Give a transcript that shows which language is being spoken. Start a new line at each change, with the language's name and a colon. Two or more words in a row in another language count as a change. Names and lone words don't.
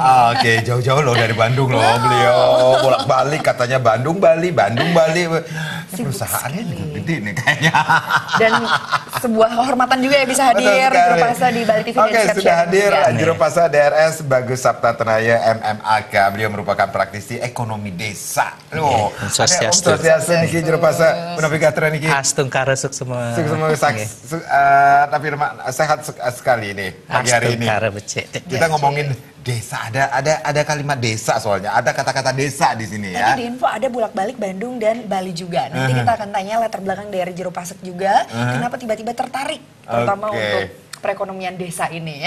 Indonesian: Oke, jauh-jauh loh dari Bandung loh beliau. Bolak-balik katanya Bandung, Bali, Bandung, Bali. Perusahaannya juga gede nih kayaknya. Dan sebuah kehormatan juga ya bisa hadir Juru Pasa di Bali TV. Oke, sudah hadir Juru Pasa DRS Bagus Sapta Tenaya MMAK. Beliau merupakan praktisi ekonomi desa. Loh, Swastiastu
Balinese: niki Juru Pasa menapi gatra niki.
Indonesian: Astungkara suk semua. Tapi sehat sekali nih pagi hari ini. Kita ngomongin desa, ada kalimat desa soalnya, ada kata-kata desa di sini ya. Tadi di info ada bolak-balik Bandung dan Bali juga. Nanti kita akan tanya latar belakang dari Juru Pasek juga, kenapa tiba-tiba tertarik, terutama untuk perekonomian desa ini ya.